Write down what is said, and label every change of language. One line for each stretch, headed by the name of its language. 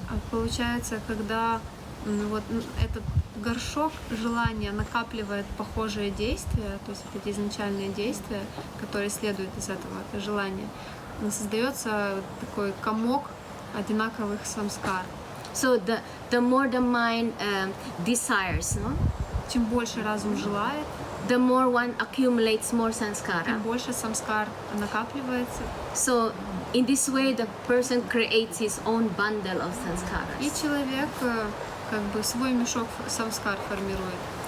Russian: Получается, когда этот горшок желания накапливает похожие действия, то есть эти изначальные действия, которые следуют из этого желания, создается такой комок одинаковых самскар.
English: So the more the mind desires,
Russian: чем больше разум желает,
English: the more one accumulates more samskara.
Russian: Тем больше самскар накапливается.
English: So in this way, the person creates his own bundle of sanskaras.
Russian: И человек как бы свой мешок самскар формирует.